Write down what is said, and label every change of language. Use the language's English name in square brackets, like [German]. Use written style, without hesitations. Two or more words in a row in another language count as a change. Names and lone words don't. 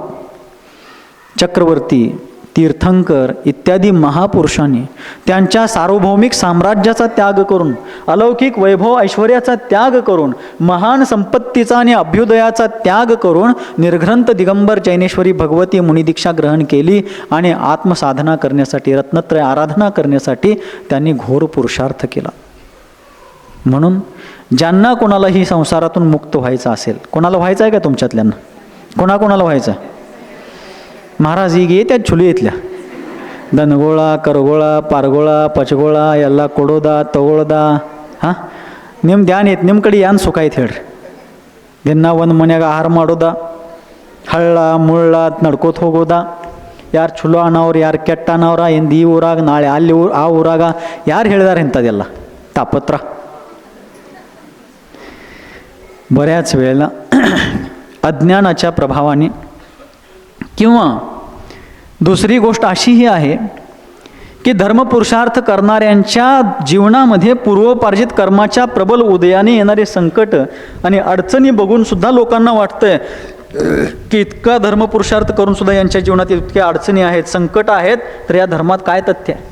[Marathi] चक्रवर्ती, तीर्थंकर इत्यादी महापुरुषांनी त्यांच्या सार्वभौमिक साम्राज्याचा त्याग करून, अलौकिक वैभव ऐश्वर्याचा त्याग करून, महान संपत्तीचा आणि अभ्युदयाचा त्याग करून निर्ग्रंथ दिगंबर चैनेश्वरी भगवती मुनिदीक्षा ग्रहण केली आणि आत्मसाधना करण्यासाठी, रत्नत्रय आराधना करण्यासाठी त्यांनी घोर पुरुषार्थ केला. म्हणून ज्यांना कोणालाही संसारातून मुक्त व्हायचं असेल, कोणाला व्हायचं आहे का तुमच्यातल्यांना? कोणाकोणाला व्हायचं आहे? [Kannada] महाराज ಈಗ ಏತ್ಯಾದ ಚುಲಿ ಐತ್ಲ ದನಗೋಳ ಕರುಗೋಳ ಪಾರಗೋಳ ಪಚಗೋಳ ಎಲ್ಲ ಕೊಡೋದ ತಗೊಳ್ದ. ಹಾಂ, ನಿಮ್ಮ ಧ್ಯಾನ ಐತೆ, ನಿಮ್ಮ ಕಡೆ ಏನು ಸುಖ ಐತೆ ಹೇಳ್ರಿ? ದಿನ ಒಂದು ಮನ್ಯಾಗ ಆಹಾರ ಮಾಡೋದ, ಹಳ್ಳ ಮುಳ್ಳ ನಡ್ಕೋತ ಹೋಗೋದ, ಯಾರು ಚಲೋ ಅನ್ನೋರು ಯಾರು ಕೆಟ್ಟ ಅನ್ನೋರ, ಎಂದು ಈ ಊರಾಗ ನಾಳೆ ಅಲ್ಲಿ ಆ ಊರಾಗ ಯಾರು ಹೇಳಿದಾರೆ ಇಂಥದ್ದೆಲ್ಲ ತಾಪತ್ರ? [Marathi] बऱ्याच वेळेला अज्ञानाच्या प्रभावाने किंवा दुसरी गोष्ट अशीही आहे की धर्मपुरुषार्थ करणाऱ्यांच्या जीवनामध्ये पूर्वपार्जित कर्माच्या प्रबल उदयाने येणारे संकट आणि अडचणी बघून सुद्धा लोकांना वाटतंय की इतका धर्मपुरुषार्थ करून सुद्धा यांच्या जीवनात इतक्या अडचणी आहेत, संकट आहेत, तर या धर्मात काय तथ्य आहे?